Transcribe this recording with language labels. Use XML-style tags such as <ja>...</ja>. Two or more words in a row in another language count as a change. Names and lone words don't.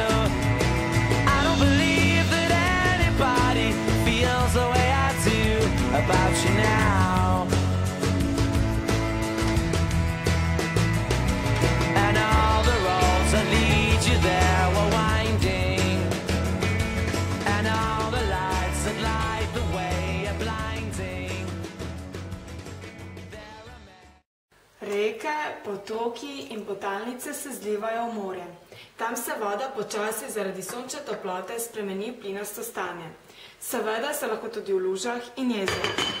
<en>I don't believe that anybody feels the way I do about you now. And all the roads that lead you there were winding, and all the lights that light the way are blinding.</en> <sl>Reke, potoki in podtalnice se zlivajo v morje. Tam se voda počasi zaradi sončne toplote spremeni v plinasto stanje. Seveda se lahko tudi v lužah in jezerih.</sl>